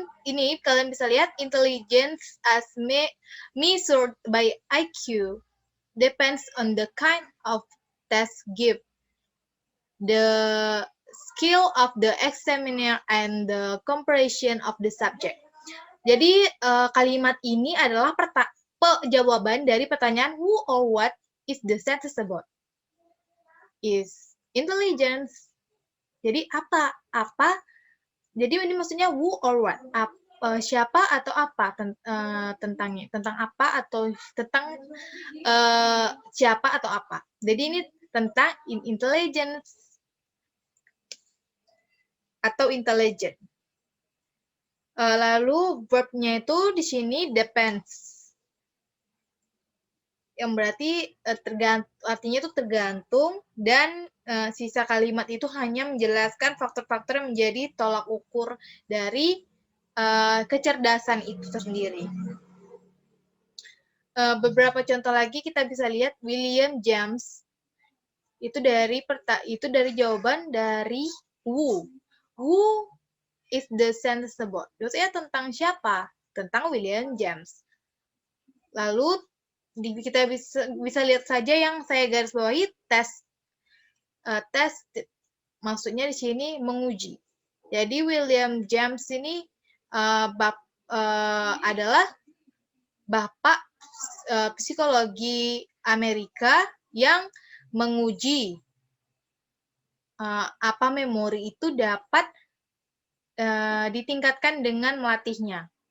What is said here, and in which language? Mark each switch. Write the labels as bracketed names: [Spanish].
[Indonesian] Ini kalian bisa lihat, [English] intelligence as measured by IQ depends on the kind of test given, the skill of the examiner, and the comprehension of the subject. [Indonesian] Jadi kalimat ini adalah jawaban dari pertanyaan [English] who or what is the sentence about. Is intelligence. [Indonesian] Jadi apa? Jadi ini maksudnya [English] who or what? [Indonesian] Siapa atau apa tentangnya? Tentang apa atau tentang siapa atau apa? Jadi ini tentang intelligence atau intelligent. Lalu verb-nya itu di sini depends. Yang berarti artinya itu tergantung, dan sisa kalimat itu hanya menjelaskan faktor-faktor yang menjadi tolak ukur dari kecerdasan itu sendiri. Beberapa contoh lagi kita bisa lihat, William James itu dari jawaban dari who. [English] Who is the sentence about? [Indonesian] Maksudnya tentang siapa? Tentang William James. Lalu kita bisa lihat saja yang saya garis bawahi, test. Maksudnya di sini menguji. Jadi William James ini adalah bapak psikologi Amerika yang menguji apa memori itu dapat ditingkatkan dengan melatihnya.